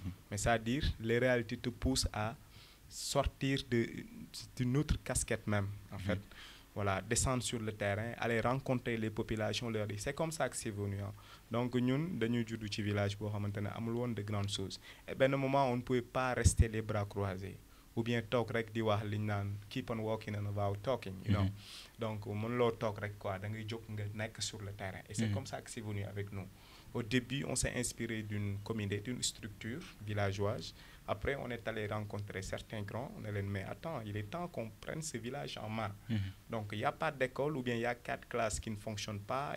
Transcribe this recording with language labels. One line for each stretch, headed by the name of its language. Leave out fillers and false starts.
French: Mais c'est-à-dire les réalités te poussent à sortir d'une autre casquette même en fait. Voilà, descendre sur le terrain, aller rencontrer les populations, leur dire c'est comme ça que c'est venu. Hein.
Wolof: Donc ñun dañuy juddu ci village boo xamante ne amul woon
French: de grandes choses. Et benn moment on ne pouvait pas rester les bras croisés. Ou bien
Wolof: toog rek di wax liñ naan
English: keep on walking and about talking, you know.
Wolof: Donc mën loo toog rek quoi da ngay jóg nga nekk
French: sur le terrain. Et c'est comme ça que c'est venu avec nous. Au début, on s'est inspiré d'une communauté, d'une structure villageoise. Après, on est allé rencontrer certains grands. On a dit, mais attends, il est temps qu'on prenne ce village en main. Donc, il n'y a pas d'école ou bien il y a 4 classes qui ne fonctionnent pas.